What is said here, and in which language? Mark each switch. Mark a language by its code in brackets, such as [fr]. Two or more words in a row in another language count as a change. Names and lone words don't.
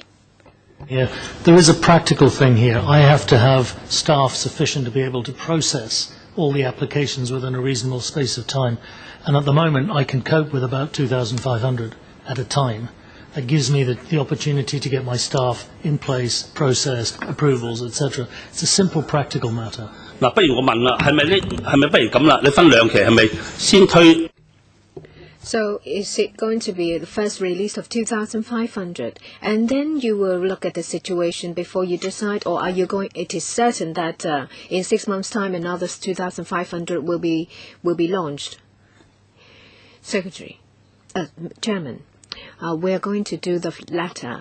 [en] Yeah, there is a practical thing here. I have to have staff sufficient to be able to process all the applications within a reasonable space of time. And at the moment, I can cope with about 2,500 at a time. That gives me the opportunity to get my staff in place, processed, approvals, etc. It's a simple, practical matter. [yue] 嗱，不如我問啦，係咪不如咁啦？你分2期係咪先推？ [en] So is it going to be the first release of 2,500, and then you will look at the situation before you decide, or are you going? It is certain that in 6 months' time another 2,500 will be launched. Secretary, Chairman, we are going to do the latter.